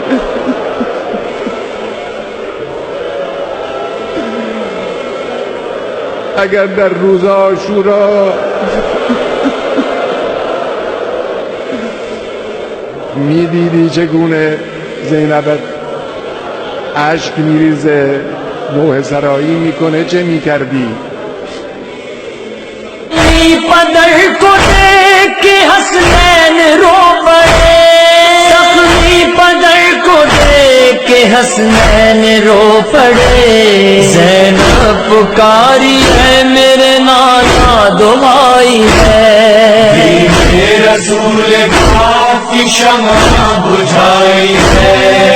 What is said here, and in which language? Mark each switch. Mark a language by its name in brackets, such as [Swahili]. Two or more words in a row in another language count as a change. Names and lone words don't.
[Persian] اگر در روز عاشورا میدیدی چگونه زینبت اشک میریزه، نوحه سرایی میکنه، چه میکردی؟ [Urdu] پدر کو دیکھ کے حسنین رو پڑے، زخمی پدر کو دیکھ کے حسنین رو پڑے، زینب پکاری ہے میرے نانا دعائی ہے، دین رسول پاک کی شمع بجھائی ہے،